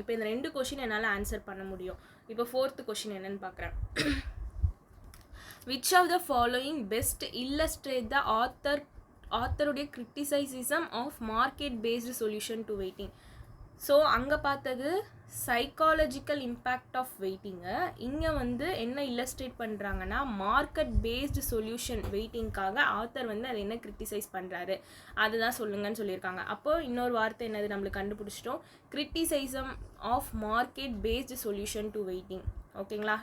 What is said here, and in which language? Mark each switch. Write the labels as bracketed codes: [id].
[ta] இப்போ இந்த ரெண்டு கொஷின் என்னால் ஆன்சர் பண்ண முடியும். இப்போ ஃபோர்த்து கொஷின் என்னன்னு பார்க்குறேன். [en] Which of the following best illustrate the author criticism of market-based solution to waiting? [ta] So அங்கே பார்த்தது சைக்காலஜிக்கல் இம்பேக்ட் ஆஃப் வெயிட்டிங்கு. இங்கே வந்து என்ன இல்லஸ்ட்ரேட் பண்ணுறாங்கன்னா மார்க்கெட் பேஸ்டு சொல்யூஷன் வெயிட்டிங்காக ஆத்தர் வந்து அதை என்ன கிரிட்டிசைஸ் பண்ணுறாரு அதுதான் சொல்லுங்கன்னு சொல்லியிருக்காங்க. அப்போது இன்னொரு வார்த்தை என்னது நம்மளுக்கு கண்டுபிடிச்சிட்டோம், criticism of market based solution to waiting. ஓகேங்களா?